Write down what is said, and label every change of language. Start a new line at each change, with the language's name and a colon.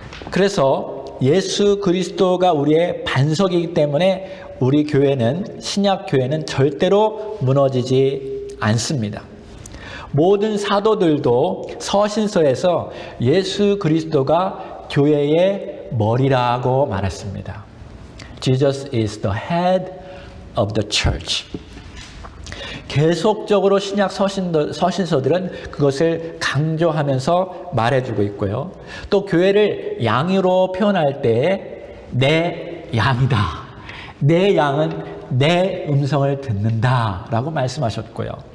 Korean: 그래서 예수 그리스도가 우리의 반석이기 때문에 우리 교회는 신약 교회는 절대로 무너지지 않습니다. 모든 사도들도 서신서에서 예수 그리스도가 교회의 머리라고 말했습니다.
English: Jesus is the head of the church.
Korean: 계속적으로 신약 서신서들은 그것을 강조하면서 말해주고 있고요. 또 교회를 양으로 표현할 때 내 양이다. 내 양은 내 음성을 듣는다 라고 말씀하셨고요.